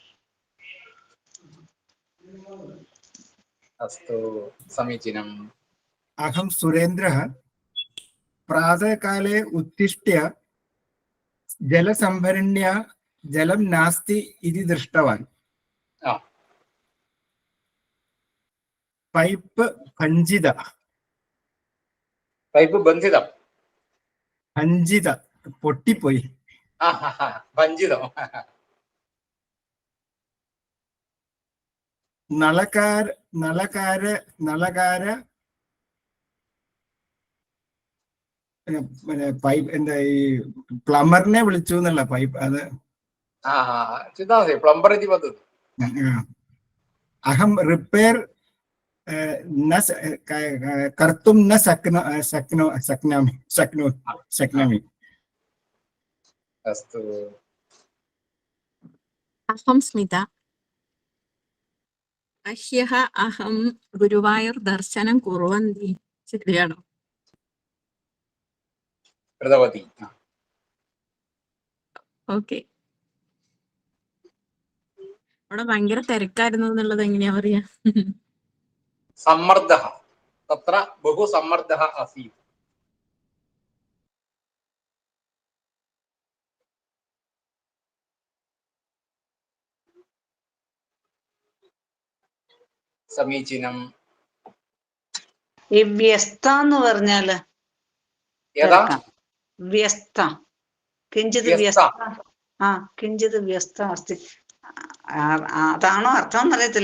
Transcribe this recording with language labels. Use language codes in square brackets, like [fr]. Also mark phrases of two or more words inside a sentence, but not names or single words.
[sa] अस्तु समीचीनम्. अहं सुरेन्द्रः प्रातःकाले उत्तिष्ठ्य जलसम्भरण्या जलं नास्ति इति दृष्टवान्। पाइप भञ्जित पाइप बन्धितम् [ml] ഭഞ്ജിത പൊട്ടിപ്പോയി. ഭഞ്ജിതം. നളകാര നളകാര നളകാര പൈപ്പ് എന്താ ഈ പ്ലംബറിനെ വിളിച്ചു എന്നുള്ള പൈപ്പ് അത് [sa] प्लम्बर इति वदतु. अहं रिपेयर कर्तुं न शक्नोमि. अस्तु. अहं स्मिता. ह्यः अहं गुरुवायूर् दर्शनं कुर्वन्ति. [ml] ശരിയാണോ? कृतवती. ഓക്കെ. അവിടെ ഭയങ്കര തിരക്കായിരുന്നു എന്നുള്ളത് എങ്ങനെയാ പറയാ? [sa] सम्मर्दः तत्र बहु सम्मर्दः आसीत्. സമീചീനം. [ml] ഈ വ്യസ്ത എന്ന് പറഞ്ഞാല് [sa] व्यस्त किञ्चित् व्यस्त किञ्चित् व्यस्त अस्ति [ml] അതാണോ അർത്ഥം എന്നറിയത്തില്ല.